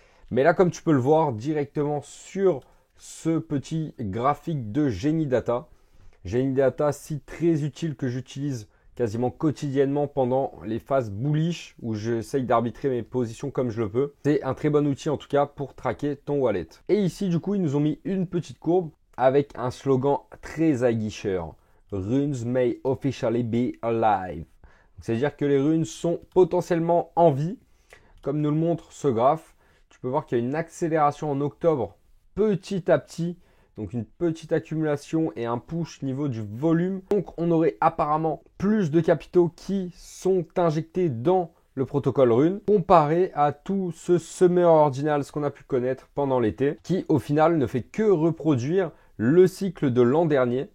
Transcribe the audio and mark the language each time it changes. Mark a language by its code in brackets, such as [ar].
[fr] Mais là, comme tu peux le voir directement sur ce petit graphique de GeniData, GeniData, si très utile que j'utilise quasiment quotidiennement pendant les phases bullish où j'essaye d'arbitrer mes positions comme je le peux. C'est un très bon outil en tout cas pour traquer ton wallet. Et ici, du coup, ils nous ont mis une petite courbe avec un slogan très aguicheur. [en] Runes may officially be alive. [fr] C'est-à-dire que les runes sont potentiellement en vie, comme nous le montre ce graphe. Tu peux voir qu'il y a une accélération en octobre petit à petit, donc une petite accumulation et un push niveau du volume. Donc on aurait apparemment plus de capitaux qui sont injectés dans le protocole Rune, comparé à tout ce Summer Ordinals qu'on a pu connaître pendant l'été, qui au final ne fait que reproduire le cycle de l'an dernier.